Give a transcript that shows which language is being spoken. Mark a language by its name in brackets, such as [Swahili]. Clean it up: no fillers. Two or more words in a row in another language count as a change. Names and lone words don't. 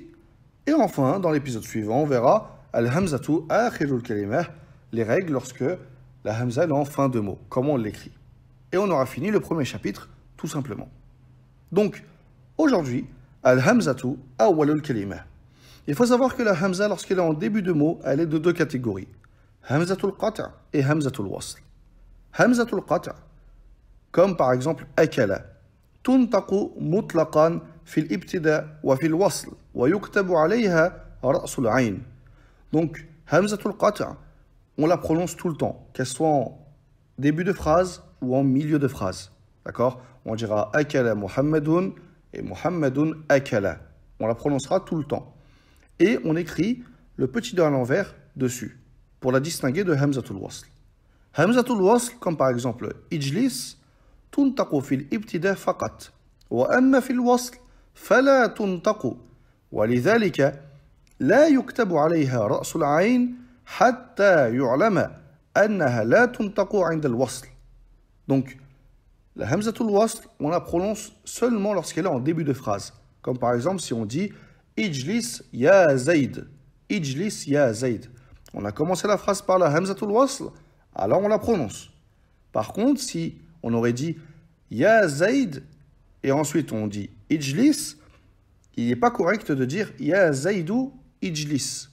[French] Et enfin, dans l'épisode suivant, on verra [Arabic] الهمزة آخر الكلمة, [French] les règles lorsque la Hamza est en fin de mot, comment on l'écrit. Et on aura fini le premier chapitre, tout simplement. Donc, aujourd'hui, [Arabic] الهمزة أول الكلمة. [French] Il faut savoir que la Hamza, lorsqu'elle est en début de mot, elle est de 2 catégories. [Arabic] همزة القطع' et همزة الوصل همزة القطع', [French] comme par exemple [Arabic] أكل تنطق مطلقا في الابتداء وفي الوصل ويكتب عليها رأس العين. [French] Donc, [Arabic] همزة القطع', [French] on la prononce tout le temps, qu'elle soit en début de phrase ou en milieu de phrase. D'accord? On dira [Arabic] أكل محمد [French] et [Arabic] محمد أكل. [French] On la prononcera tout le temps. Et on écrit le petit doigt à l'envers dessus, pour la distinguer de [Arabic] همزة الوصل. همزة الوصل, [French] comme par exemple [Arabic] اجلس تنطق في الابتداء فقط وأما في الوصل فلا تنطق. ولذلك لا يكتب عليها رأس العين حتى يعلم أنها لا تنطق عند الوصل. [French] Donc, la [Arabic] همزة الوصل, [French] on la prononce seulement lorsqu'elle est en début de phrase. Comme par exemple, si on dit [Arabic] اجلس يا زيد. اجلس يا زيد. [French] On a commencé la phrase par la [Arabic] همزة الوصل, [French] alors on la prononce. Par contre, si on aurait dit [Arabic] يا زيد, [French] et ensuite on dit Ijlis, il n'est pas correct de dire [Arabic] يا زيد اجلس.